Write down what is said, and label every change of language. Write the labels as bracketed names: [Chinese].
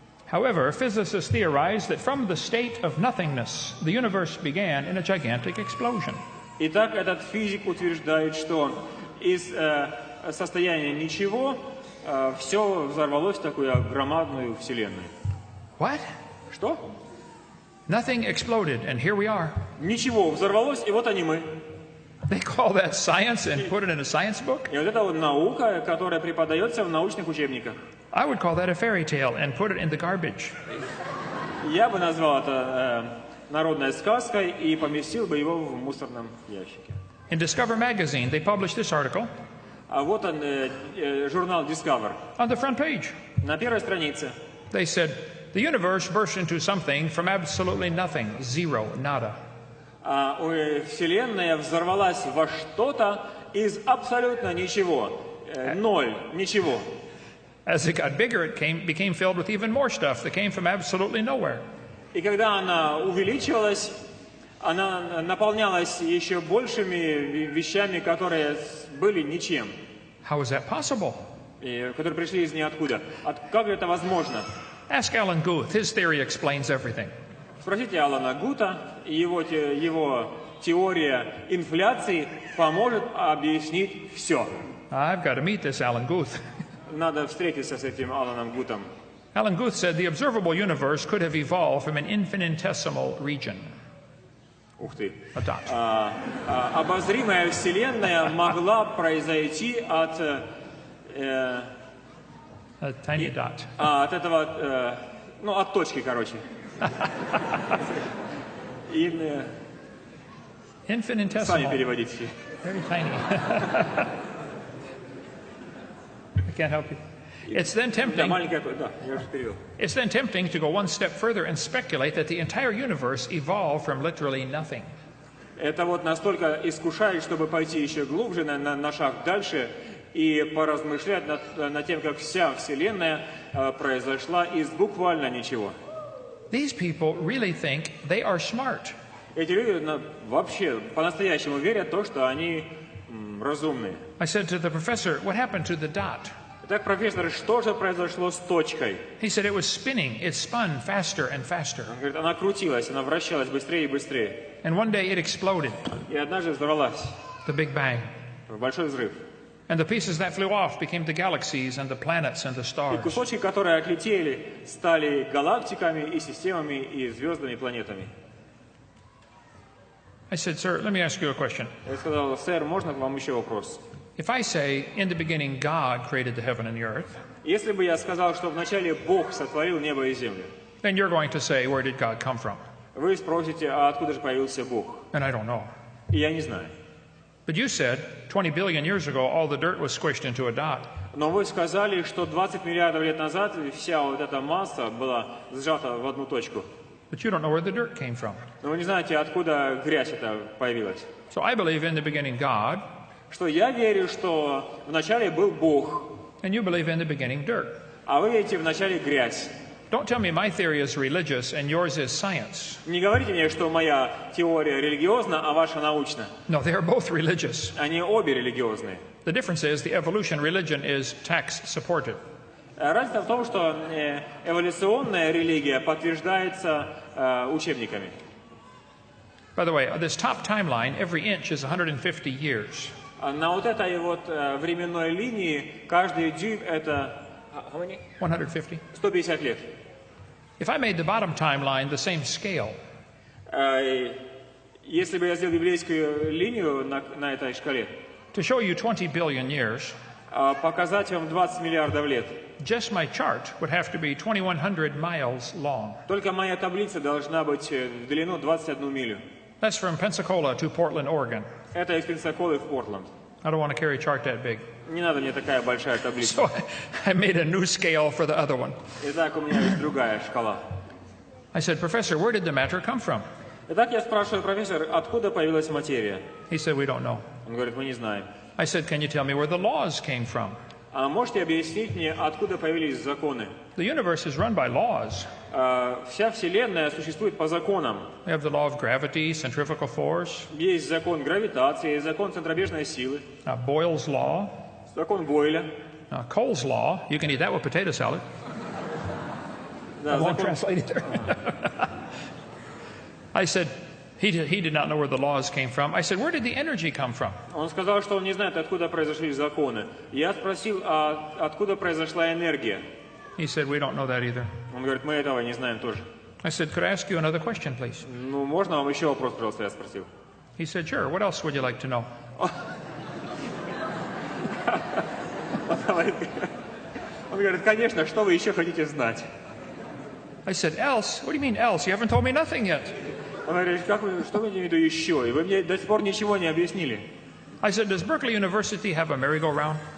[English] However, physicists theorize that from the state of nothingness, the universe began in a gigantic explosion. [Russian] Итак, этот физик утверждает, что из состояния ничего все взорвалось в такую громадную вселенную. [English] What? [Russian] Что? [English] Nothing exploded, and here we are. [Russian] Ничего взорвалось, и вот они мы. [English] They call that science and put it in a science book? [Russian] И вот это вот наука, которая преподается в научных учебниках. [English] I would call that a fairy tale and put it in the garbage. [Russian] Я бы назвал это народной сказкой и поместил бы его в мусорном ящике. [English] In Discover magazine, they published this article. [Russian] А вот он, журнал Discover. [English] On the front page. [Russian] На первой странице. [English] They said, the universe burst into something from absolutely nothing, zero, nada. [Russian] Вселенная взорвалась во что-то из абсолютно ничего. Ноль, ничего. [English] As it got bigger, it became filled with even more stuff that came from absolutely nowhere. [Russian] И когда она увеличивалась, она наполнялась еще большими вещами, которые были ничем. [English] How is that possible? [Russian] И которые пришли из ниоткуда. Как это возможно? [English] Ask Alan Guth. His theory explains everything. [Russian] Спросите Алана Гута, его теория инфляции поможет объяснить все. [English] I've got to meet this Alan Guth. [Russian] Надо встретиться с этим Аланом Гутом. [English] Alan Guth said the observable universe could have evolved from an infinitesimal region. [Russian] Ух ты. [English] A dot. [Russian] Обозримая Вселенная могла произойти от [English] A tiny dot. [Russian] от этого, от точки, короче. [English] Infinitesimal. [Russian] Сами переводите. [English] Very tiny. I can't help you. It's then tempting. It's then tempting to go one step further and speculate that the entire universe evolved from literally nothing. [Russian] Это вот настолько искушает, чтобы пойти еще глубже на шаг дальше и поразмышлять над тем, как вся Вселенная произошла из буквально ничего. [English] These people really think they are smart. [Russian] Эти люди вообще по-настоящему верят в то, что они разумные. [English] I said to the professor, what happened to the dot? [Russian] Итак, профессор, что же произошло с точкой? [English] He said it was spinning. It spun faster and faster. [Russian] Он говорит, она крутилась, она вращалась быстрее и быстрее. [English] And one day it exploded. [Russian] И однажды взорвалась. [English] The Big Bang. [Russian] Большой взрыв. [English] And the pieces that flew off became the galaxies and the planets and the [Russian] И [English] stars. [Russian] кусочки, которые отлетели, стали галактиками и системами, и звездами, и планетами. [English] I said, sir, let me ask you a question. [Russian] Я сказал, сэр, можно к вам еще вопрос? [English] If I say, in the beginning, God created the heaven and the earth, [Russian] Если бы я сказал, что вначале Бог сотворил небо и землю, [English] then you're going to say, where did God come from? [Russian] вы спросите, а откуда же появился Бог? [English] And I don't know. [Russian] И я не знаю. [English] But you said, 20 billion years ago, all the dirt was squished into a dot. [Russian] Но вы сказали, что 20 миллиардов лет назад вся вот эта масса была сжата в одну точку. [English] But you don't know where the dirt came from. [Russian] Но вы не знаете, откуда грязь эта появилась. [English] So I believe in the beginning God, [Russian] Что я верю, что вначале был Бог, [English] and you believe in the beginning dirt. [Russian] а вы верите вначале грязь. [English] Don't tell me my theory is religious and yours is science. [Russian] Не говорите мне, что моя теория религиозна, а ваша научна. [English] No, they are both religious. [Russian] Они обе религиозные. [English] The difference is the evolution religion is tax-supported. [Russian] Разница в том, что эволюционная религия подтверждается учебниками. [English] By the way, this top timeline, every inch is 150 years. [Russian] На вот этой вот временной линии каждый дюйм это 150. 150 лет. [English] If I made the bottom timeline the same scale, [Russian] Если бы я сделал библейскую линию на этой шкале, [English] to show you 20 billion years, [Russian] показать вам 20 миллиардов лет, [English] just my chart would have to be 2,100 miles long. [Russian] только моя таблица должна быть в длину 21 милю. [English] That's from Pensacola to Portland, Oregon. [Russian] Это из Пенсаколы в Портленд. [English] I don't want to carry a chart that big. [Russian] Не надо мне такая большая таблица. [English] So I made a new scale for the other one. [Russian] Итак, у меня есть другая шкала. [English] I said, Professor, where did the matter come from? [Russian] Итак, я спрашиваю, профессор, откуда появилась материя? [English] He said, we don't know. [Russian] Он говорит, мы не знаем. [English] I said, can you tell me where the laws came from? [Russian] А можете объяснить мне, откуда появились законы? [English] The universe is run by laws. [Russian] Вся Вселенная существует по законам. [English] We have the law of gravity, centrifugal force, [Russian] Есть закон гравитации, есть закон центробежной силы, [English] Boyle's law, [Russian] закон Бойля. [English] Cole's law. You can eat that with potato salad. [Russian] Да, [English] I won't [Russian] закон... [English] translate it there. I said, he did not know where the laws came from. I said, where did the energy come from? [Russian] Он сказал, что он не знает, откуда произошли законы. Я спросил, откуда произошла энергия? [English] He said, we don't know that either. [Russian] Он говорит, мы этого не знаем тоже. [English] I said, could I ask you another question, please? [Russian] Ну, можно вам еще вопрос, пожалуйста, я спросил. [English] He said, sure. What else would you like to know? [Russian] Он говорит, конечно, что вы еще хотите знать? [English] I said, else? What do you mean else? You haven't told me nothing yet. [Russian] Он говорит, что вы имеете в виду еще? И вы мне до сих пор ничего не объяснили. [English] I said, does Berkeley University have a merry-go-round?